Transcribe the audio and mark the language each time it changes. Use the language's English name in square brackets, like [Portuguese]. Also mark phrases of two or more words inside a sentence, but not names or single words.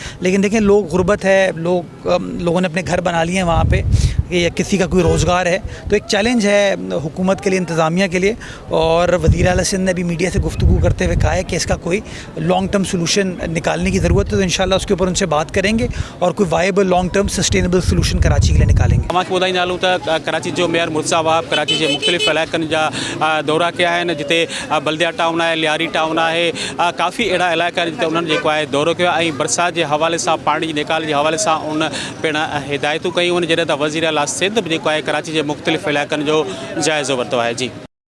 [Urdu] لیکن دیکھیں لوگ غربت ہے، لوگوں نے اپنے گھر بنا لیے ہیں وہاں پہ، یا کسی کا کوئی روزگار ہے، تو ایک چیلنج ہے حکومت کے لیے، انتظامیہ کے لیے. اور وزیر اعلیٰ سندھ نے بھی میڈیا سے گفتگو کرتے ہوئے کہا ہے کہ اس کا کوئی [English] long term solution [Urdu] نکالنے کی ضرورت ہے. تو ان شاء اللہ اس کے اوپر ان سے بات کریں گے اور کوئی [English] viable long term sustainable solution [Urdu] کراچی کے لیے نکالیں گے. [Sindhi] तव्हांखे ॿुधाईंदालूं त कराची जो मेयर मुर्सा वहाब कराची के मुख़्तलिफ़ इलाइक़नि जा दौरा कया आहिनि, जिते बल्दिया टाउन है, लियारी टाउन है, काफ़ी अहिड़ा इलाइक़ा जिते उन्होंने जेको आहे दौरो कयो ऐं [Urdu] برسات کے حوالے سے, [Sindhi] पानी जी निकाल [Urdu] کے حوالے سے [Sindhi] उन पिण हिदायतूं कयूं आहिनि, जॾहिं त वज़ीर आला सिंध जेको आहे कराची के मुख़्तलिफ़ इलाइक़नि जो जाइज़ो वरितो आहे। जी।